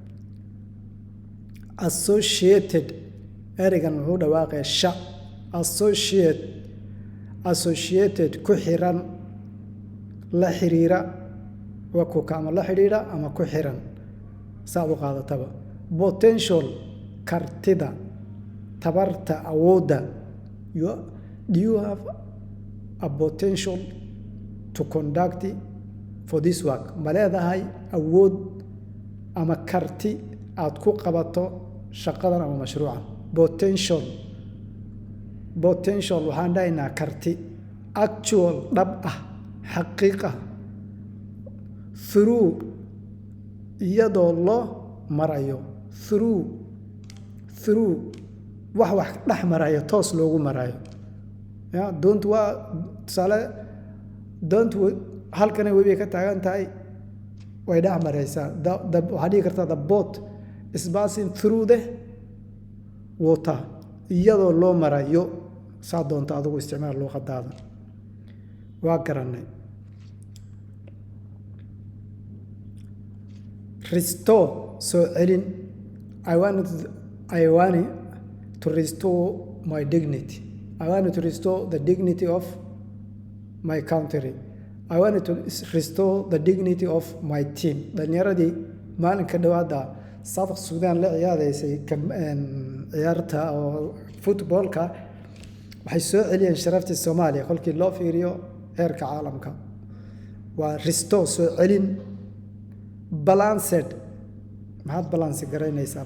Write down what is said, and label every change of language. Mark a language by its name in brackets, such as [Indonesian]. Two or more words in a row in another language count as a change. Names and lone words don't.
[Somali] associated ereygan wuxuu dhawaaqaya sha associated ku xiran la xiriira waa kuka ama la xidhiidha ama ku xiran saad u qaadataba potential kartida tabarta awoodda [English] do you have a potential to conduct for this work [Somali] ma leedahay awood ama karti aad ku qabato shaqadan ama mashruucan potential waxaan dhahaynaa karti actual dhab ah xaqiiqa through iyadoo loo marayo through wax dhex marayo toos loogu marayo doontu waa tusaale doontu halkanay webiga ka taagan tahay way dhex maraysaa waxaad dhihi kartaa [English] the boat is passing through the water [Somali] iyadoo loo marayo saa doonta adigu isticmaal luqadaada waa garanay. Restore soo celin. [English] I want to restore my dignity. I want to restore the dignity of my country. I want to restore the dignity of my team. [Somali] Dhalinyaradii maalinka dhawaada South Sudan la ciyaaraysay ciyaarta oo footballka waxay soo celiyeen sharaftii Soomaaliya kolkii loo fiiriyo heerka caalamka. waa restore soo celin. Balanced maxaad balance garaynaysaa?